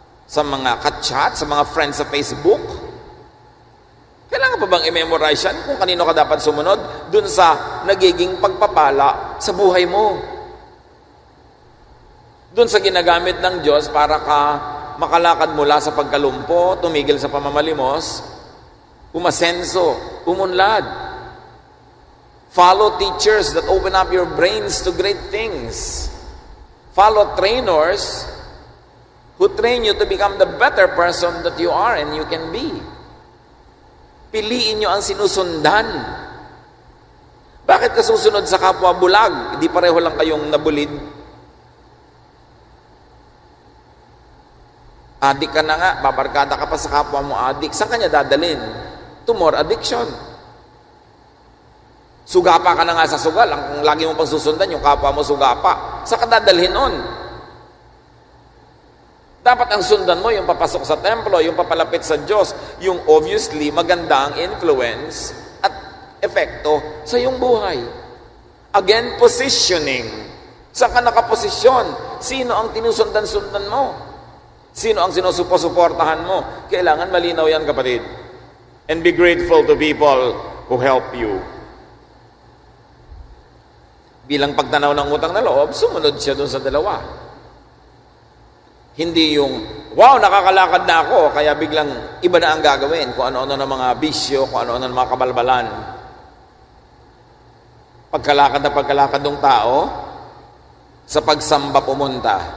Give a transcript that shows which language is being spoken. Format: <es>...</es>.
<tl>Sa mga ka-chat? Sa mga friends sa Facebook? Kailangan pa bang i-memorize yan kung kanino ka dapat sumunod dun sa nagiging pagpapala sa buhay mo? Dun sa ginagamit ng Diyos para ka makalakad mula sa pagkalumpo, tumigil sa pamamalimos, umasenso, umunlad.</tl> <en>Follow teachers that open up your brains to great things. Follow trainers who train you to become the better person that you are and you can be.</en> <tl>Piliin nyo ang sinusundan. Bakit ka susunod sa kapwa bulag? Hindi pareho lang kayong nabulid. Adik ka na nga, babarkada ka pa sa kapwa mo adik. Saan kanya dadalhin?</tl> <en>To more addiction.</en> <tl>Sugapa ka na nga sa sugal. Ang lagi mo pang susundan, yung kapwa mo sugapa. Saan ka dadalhin nun? Dapat ang sundan mo, yung papasok sa templo, yung papalapit sa Diyos, yung obviously maganda ang influence at epekto sa iyong buhay.</tl> <en>Again, positioning.</en> <tl>Saan ka nakaposisyon? Sino ang tinusundan-sundan mo? Sino ang sinusuportahan mo? Kailangan malinaw yan, kapatid.</tl> <en>And be grateful to people who help you.</en> <tl>Bilang pagtanaw ng utang na loob, sumunod siya dun sa dalawa. Hindi yung, wow, nakakalakad na ako, kaya biglang iba na ang gagawin, kung ano-ano ng mga bisyo, kung ano-ano ng mga kabalbalan. Pagkalakad ng tao, sa pagsamba pumunta.</tl>